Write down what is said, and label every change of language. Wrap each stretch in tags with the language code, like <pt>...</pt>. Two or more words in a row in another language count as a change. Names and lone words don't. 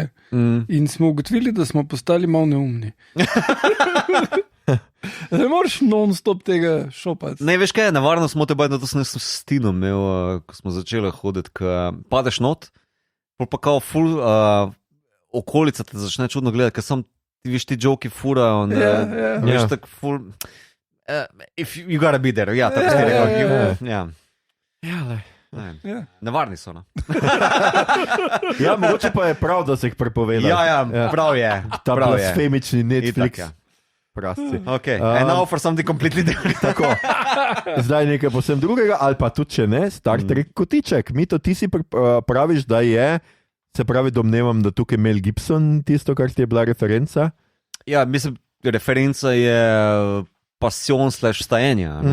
<sl>In smo ugotovili, da smo postali malo neumni. Ne moreš non-stop tega šopati. Ne, veš kaj je, nevarno smo te bajno, to sem s Tinom imel, ko smo začeli hoditi, ko padeš not, pa kao ful okolica te začne čudno gledati, ker sam ti veš ti joki furajo, veš tak ful,</sl> <en>if you gotta be there,</en> <sl>tako ste rekli. Nevarni so. Mogoče pa je prav, da se jih prepovedali. Prav je. Ta blasfemični Netflix. Okay.</sl> <en>And now for something completely different.</en> <sl>Tako. Zdaj nekaj posebno drugega, ali pa tudi če ne, Star Trek kotiček. Mito, ti si praviš, da je, se pravi, domnevam, da tukaj Mel Gibson tisto, kar ti je bila referenca. Ja, mislim, referenca je passion/stajenja.</sl>